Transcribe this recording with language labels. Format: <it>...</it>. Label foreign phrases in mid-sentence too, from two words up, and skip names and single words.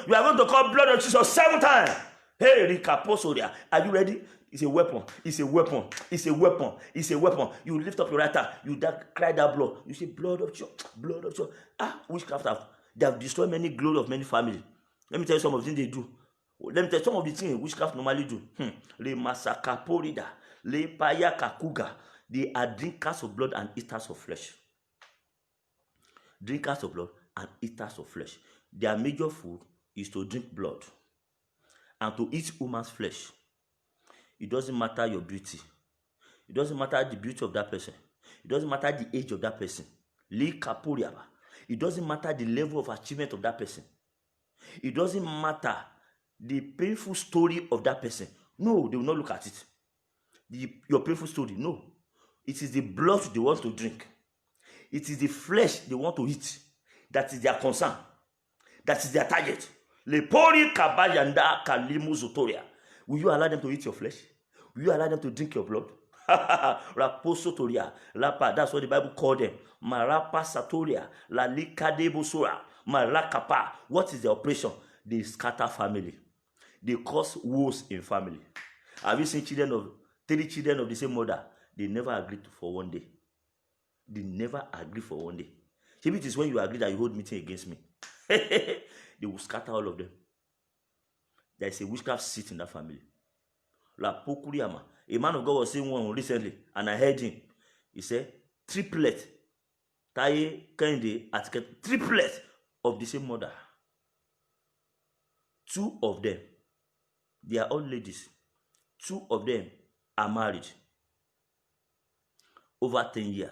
<en>You are going to call blood of Jesus 7 times. Hey, Rika Posoria, are you ready? It's a weapon. It's a weapon. It's a weapon. It's a weapon. You lift up your right hand. You cry that blood. You say, blood of Jesus. Blood of Jesus. Witchcraft they have destroyed many glory of many families. Let me tell you some of the things they do. Let me tell you some of the things witchcraft normally do. Le masakaporida. Le payakakuga. They are drinkers of blood and eaters of flesh. Drinkers of blood and eaters of flesh. Their major food is to drink blood and to eat human's flesh. It doesn't matter your beauty. It doesn't matter the beauty of that person. It doesn't matter the age of that person. It doesn't matter the level of achievement of that person. It doesn't matter the painful story of that person. No, they will not look at it. Your painful story, no. It is the blood they want to drink. It is the flesh they want to eat. That is their concern. That is their target. Lepori kabayanda kalimu zotoria. Will you allow them to eat your flesh? Will you allow them to drink your blood? Raposotoria. Lapa, that's what the Bible called them. Marapa satoria. Lalikadebosora. Marakapa. What is the operation? They scatter family. They cause wars in family. Have you seen 3 children of the same mother? They never agreed for one day. They never agree for one day. Maybe it is when you agree that you hold meeting against me. They will scatter all of them. There is a witchcraft seat in that family. La Pokuriama. A man of God was saying one recently, and I heard him. He said, triplet. Taye, Kende, Atiket, triplet of the same mother. 2 of them, they are all ladies. 2 of them are married. Over 10 years.</en>